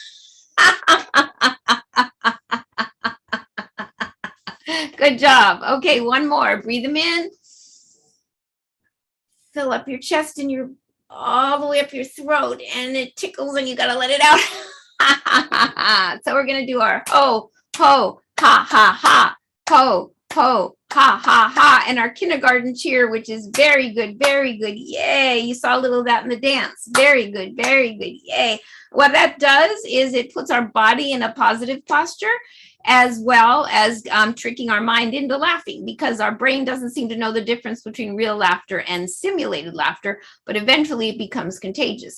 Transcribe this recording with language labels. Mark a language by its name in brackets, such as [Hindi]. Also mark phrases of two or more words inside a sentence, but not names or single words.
[English] Good job. Okay, one more. Breathe them in. Fill up your chest and your all the way up your throat, and it tickles, and you got to let it out. So we're going to do our ho, ho, ha, ha, ha, ho, ho, ha, ha, ha, and our kindergarten cheer, which is very good, yay. You saw a little of that in the dance. Very good, yay. What that does is it puts our body in a positive posture, as well as tricking our mind into laughing, because our brain doesn't seem to know the difference between real laughter and simulated laughter, but eventually it becomes contagious.